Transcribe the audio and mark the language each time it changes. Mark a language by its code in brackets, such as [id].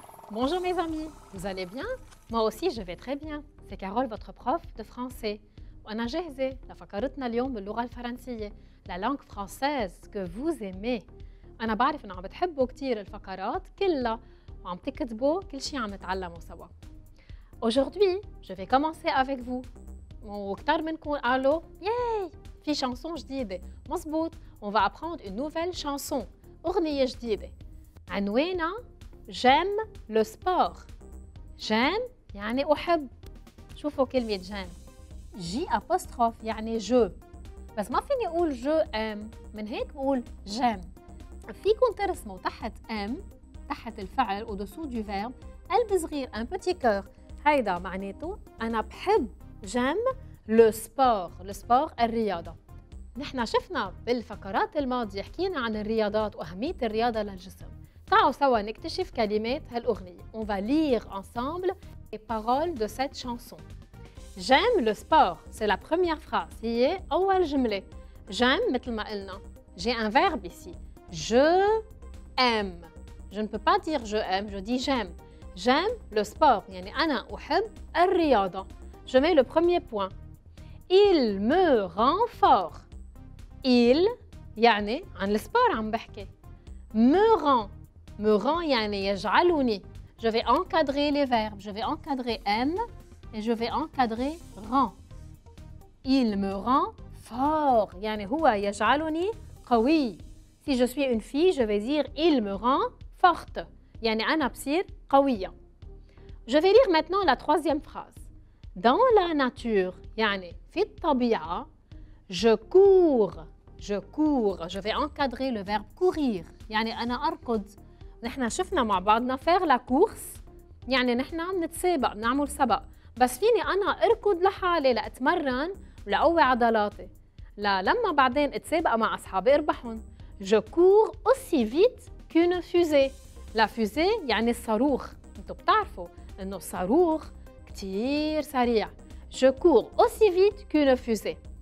[fr] Bonjour mes amis, vous allez bien? Moi aussi je vais très bien. C'est Carole, votre prof de français. [ar] وأنا جاهزة لفقرتنا اليوم باللغة الفرنسية، [fr] la langue française que vous aimez. [ar] أنا بعرف إنه عم بتحبوا كتير الفقرات كلها وعم تكتبوا كل شيء عم نتعلمه سوا. [fr] Aujourd'hui, je vais commencer avec vous. [ar] وكتار منكم قالوا ياي في شانسون جديدة. مزبوط، [fr] on va apprendre une nouvelle chanson. [ar] أغنية جديدة. عنوانها [fr] J'aime le sport. J'aime [ar] يعني أحب. شوفوا كلمة [fr] j'aime. J apostrophe يعني je. [ar] بس ما فيني أقول [fr] je aime، [ar] من هيك بقول [fr] j'aime. [ar] فيكم ترسموا تحت aime، تحت الفعل [fr] au-dessous du verbe [ar] قلب صغير [fr] un petit cœur. [ar] هيدا معناته أنا بحب [fr] j'aime le sport. le sport [ar] الرياضة. نحن شفنا بالفقرات الماضية حكينا عن الرياضات وأهمية الرياضة للجسم. تعالوا سوا نكتشف كلمات هالأغنية. [fr] On va lire ensemble les paroles de cette chanson. J'aime le sport. C'est la première phrase. [ar] هي أول جملة. J'aime مثل ما قلنا. [fr] J'ai un verbe ici. Je aime. Je ne peux pas dire je aime, je dis j'aime. J'aime le sport. [ar] يعني أنا أحب الرياضة. [fr] Je mets le premier point. Il me rend fort. Il [ar] يعني عن السبور عم بحكي. [fr] Me rend. [ar] Me rend يعني يجعلني. [fr] Je vais encadrer les verbes. Je vais encadrer aime et je vais encadrer rend. Il me rend fort. [ar] يعني هو يجعلني قوي. [fr] Si je suis une fille, je vais dire il me rend forte. [ar] يعني أنا بصير قوية. [fr] Je vais lire maintenant la troisième phrase. Dans la nature [ar] يعني في الطبيعة [fr] je cours. Je cours. Je vais encadrer le verbe courir. [ar] يعني أنا أركض. نحن شفنا مع بعضنا [fr] faire la course [ar] يعني نحن بنتسابق بنعمل سبق. بس فيني أنا أركض لحالي لأتمرن ولأقوي عضلاتي. لما بعدين أتسابق مع أصحابي أربحهم. [fr] Je cours aussi vite qu'une fusée. La fusée [ar] يعني الصاروخ. أنتوا بتعرفوا إنه الصاروخ كتير سريع. [fr] Je cours aussi vite qu'une fusée.